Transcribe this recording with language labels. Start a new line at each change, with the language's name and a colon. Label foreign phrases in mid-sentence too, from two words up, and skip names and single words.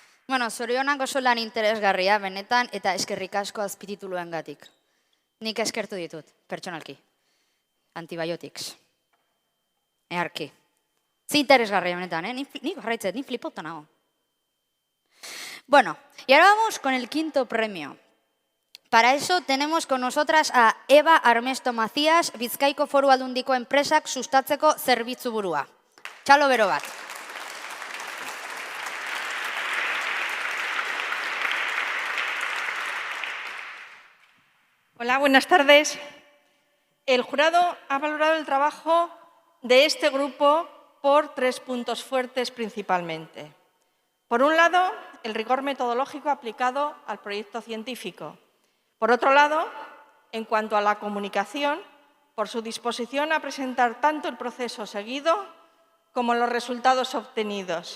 Basque: Bueno, zorionak oso lan interesgarria, benetan, eta eskerrik asko azpitituluengatik. Nik eskertu ditut, pertsonalki.
English: Antibiotics.
Basque: Earki. Ze interesgarria, benetan, Nik jarraitzet, nik flipota nago. Bueno,
Spanish: y ahora vamos con el quinto premio. Para eso tenemos con nosotras a Eva Armesto Macías,
Basque: Bizkaiko Foru Aldundiko enpresak sustatzeko zerbitzu burua. Txalo bero bat.
Spanish: Hola, buenas tardes. El jurado ha valorado el trabajo de este grupo por 3 puntos fuertes principalmente. Por un lado, el rigor metodológico aplicado al proyecto científico. Por otro lado, en cuanto a la comunicación, por su disposición a presentar tanto el proceso seguido como los resultados obtenidos.